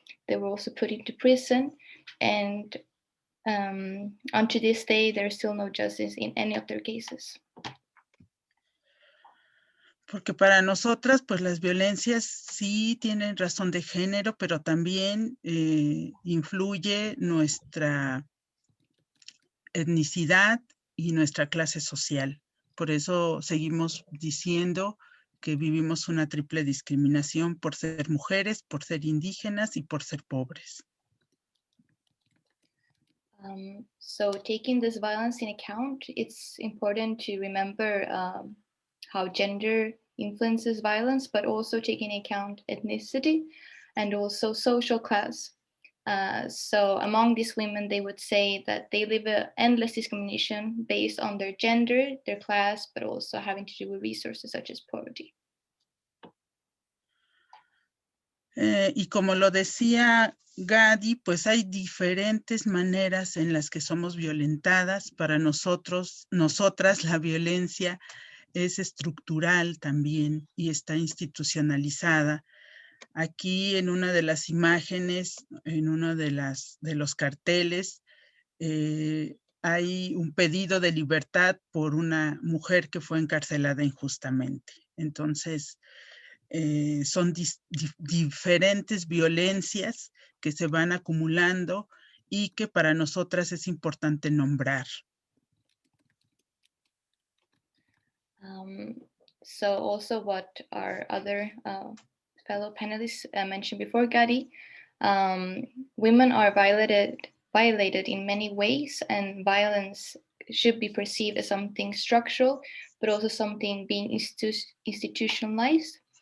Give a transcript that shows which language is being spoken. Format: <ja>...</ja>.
<en>They were also put into prison, and unto this day, there's still no justice in any of their cases.</en> <es>Porque para nosotras, pues las violencias sí tienen razón de género, pero también influye nuestra etnicidad y nuestra clase social. Por eso seguimos diciendo que vivimos una triple discriminación por ser mujeres, por ser indígenas y por ser pobres.</es> <en>So taking this violence in account, it's important to remember how gender influences violence, but also taking into account ethnicity and also social class. So among these women, they would say that they live an endless discrimination based on their gender, their class, but also having to do with resources such as poverty.</en> <es>Y como lo decía Gadi, pues hay diferentes maneras en las que somos violentadas. Para nosotras la violencia es estructural también y está institucionalizada. Aquí en una de las imágenes, en uno de los carteles, hay un pedido de libertad por una mujer que fue encarcelada injustamente. Entonces, son diferentes violencias que se van acumulando y que para nosotras es importante nombrar.</es> <en>So also what our other fellow panelists mentioned before, Gadi, women are violated in many ways, and violence should be perceived as something structural, but also something being institutionalized.</en>